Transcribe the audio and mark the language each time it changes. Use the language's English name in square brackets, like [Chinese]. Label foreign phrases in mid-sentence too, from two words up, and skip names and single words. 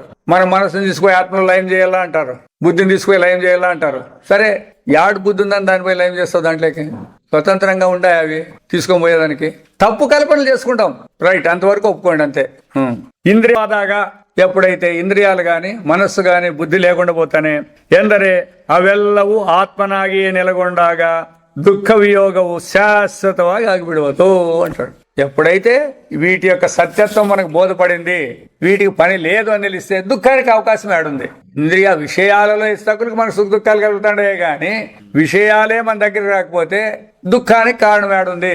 [Telugu] మన మనసుని తీసుకుపోయి ఆత్మలో లయం చేయాలా అంటారు, బుద్ధిని తీసుకుపోయి లయం చేయాలా అంటారు. సరే, యాడ్ బుద్ధి ఉందని దానిపై లయం చేస్తావు, దాంట్లోకి స్వతంత్రంగా ఉండాయి అవి తీసుకొని పోయేదానికి. తప్పు కల్పనలు చేసుకుంటాం, రైట్, అంతవరకు ఒప్పుకోండి అంతే. ఇంద్రియాదాగా ఎప్పుడైతే ఇంద్రియాలు గాని మనస్సు గాని బుద్ధి లేకుండా పోతానే ఎందరే [Kannada] ಅವೆಲ್ಲವೂ ಆತ್ಮನಾಗಿ ನೆಲೆಗೊಂಡಾಗ [Telugu] దుఃఖ వియోగవు శాశ్వతವಾಗಿ ಆಗಿಬಿಡುವುದು అంటాడు. ఎప్పుడైతే వీటి యొక్క సత్యత్వం మనకు బోధపడింది, వీటికి పని లేదు అని తెలిస్తే దుఃఖానికి అవకాశం ఏడుంది. ఇంద్రియ విషయాలలో ఇస్తకులకు మనకు సుఖ దుఃఖాలు కలుగుతాడే గాని విషయాలే మన దగ్గర రాకపోతే దుఃఖానికి కారణం ఏడుంది?